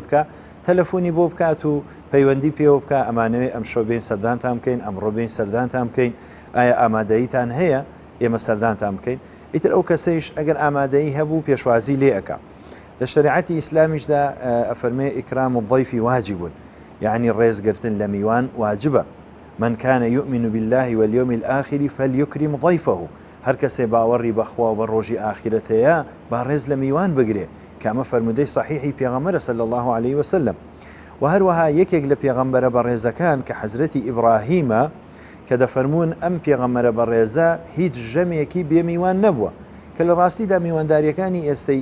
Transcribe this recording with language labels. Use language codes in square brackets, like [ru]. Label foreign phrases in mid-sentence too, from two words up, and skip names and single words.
[ckb] بکە تەلەفۆنی بۆ بکات و پەیوەندی پێوە بکە ئەمانەوێ ئەم شەو بین سەردانتان بکەین ئەمڕۆ بین سەردانتان بکەین ئایا ئامادەییتان هەیە ئێمە سەردانتان بکەین ئیتر ئەو کەسەیش ئەگەر ئامادەیی هەبوو پێشوازی لێ ئەکا لە شریعەتی ئیسلامیشدا ئەفەرمێ [ar] ئیکرام الضیف واجب [ckb] یعنی ڕێزگرتن لە میوان واجبە [ar] من كان يؤمن بالله واليوم الآخر فليكرم ضيفه [ckb] هر کەسێ باوەڕی بەخوا و بە ڕۆژی ئاخرەتەیە با ڕێز لە میوان بگرێ کامە فەرمودەی صحیحی پێغەمبەرە [ar] صلی الله عليه وسلم [ckb] و هەروەها یەکێک لە پێغەمبەرە بەڕێزەکان کە حەزرەتی ئیبراهیمە کە دەفەرمون ئەم پێغەمبەرە بەڕێزە هیچ ژەمێکی بێ میوان نەبووە کە لە ڕاستیدا میوانداریەکانی ئێستەی